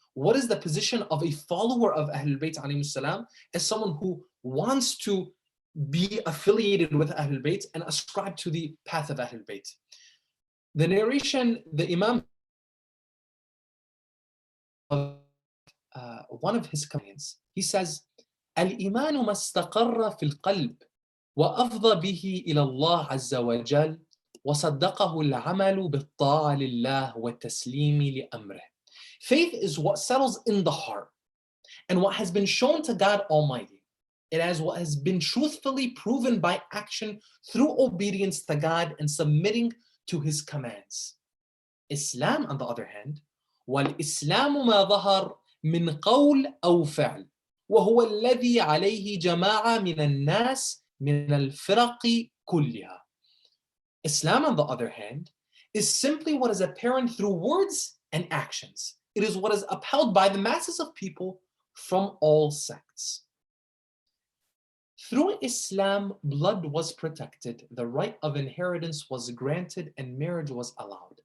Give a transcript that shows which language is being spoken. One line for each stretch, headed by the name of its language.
English: What is the position of a follower of Ahlul Bayt alayhi salam as someone who wants to be affiliated with Ahlul Bayt and ascribe to the path of Ahlul Bayt. The narration, the Imam of one of his companions. He says,
Arabic: الإيمان ما استقر في القلب وأفضى به إلى الله عز وجل وصدقه العمل بالطاعة لله والتسليم لأمره.
English: Faith is what settles in the heart and what has been shown to God Almighty. It is what has been truthfully proven by action through obedience to God and submitting to His commands. Islam, on the other hand,
Arabic: والإسلام ما ظهر من قول أو فعل وهو الذي عليه جماعة من الناس من الفرق كلها.
English: Islam, on the other hand, is simply what is apparent through words and actions. It is what is upheld by the masses of people from all sects. Through Islam, blood was protected, the right of inheritance was granted, and marriage was allowed.